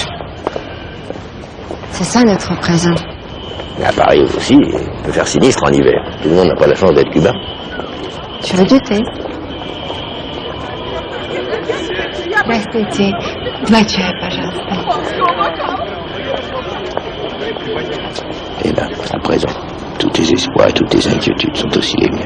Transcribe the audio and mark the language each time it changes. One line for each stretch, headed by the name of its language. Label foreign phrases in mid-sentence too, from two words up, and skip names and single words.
French: C'est ça notre présent. Mais à Paris aussi, il peut faire sinistre en hiver. Tout le monde n'a pas la chance d'être cubain. Tu veux du thé?
Russian: Здравствуйте. Два чая, пожалуйста.
French: Et là, à présent, tous tes espoirs et toutes tes inquiétudes sont aussi les miens.